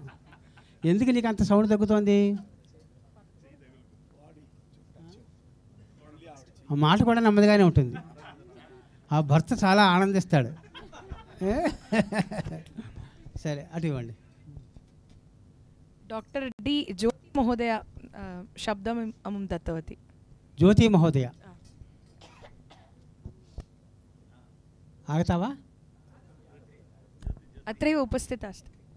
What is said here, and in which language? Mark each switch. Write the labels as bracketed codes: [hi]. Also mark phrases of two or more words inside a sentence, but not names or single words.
[te] ఎందుకు నీకు అంత సౌండ్ తగ్గుతోంది? ఆ మాట కూడా నెమ్మదిగానే ఉంటుంది. ఆ భర్త చాలా ఆనందిస్తాడు. సరే అటు ఇవ్వండి. [sa] डाक्टर् डी ज्योति महोदय शब्दम् अमुं दत्तवती. జ్యోతి మహోదయ आगता वा अत्रैव उपस्थिता अस्ति.